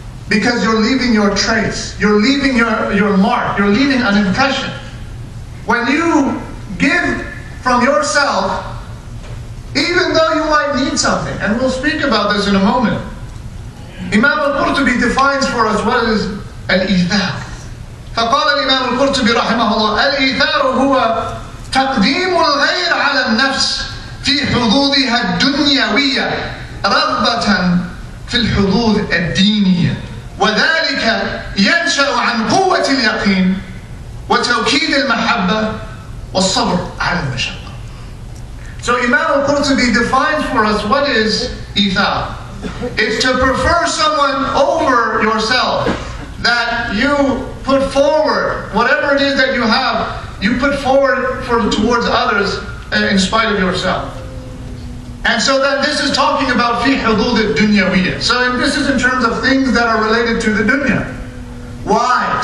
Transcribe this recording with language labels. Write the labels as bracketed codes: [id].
[en] Because you're leaving your trace, you're leaving your mark, you're leaving an impression. When you give from yourself, even though you might need something, and we'll speak about this in a moment. Imam al-Qurtubi defines for us what is al-ithar. [ar] فقال الإمام القرطبي رحمه الله الإيثار هو تقديم الغير على النفس في حظوظها الدنيوية رغبة في الحظوظ الدينية وذلك ينشأ عن قوة اليقين وتوكيد المحبة والصبر على المشقة. [en] So Imam al-Qurtubi defines for us what is ithar. It's to prefer someone over yourself, that you put forward whatever it is that you have, you put forward towards others in spite of yourself. And so then this is talking about [ar] fi hudud al-dunyawiyya. [en] So this is in terms of things that are related to the dunya. Why?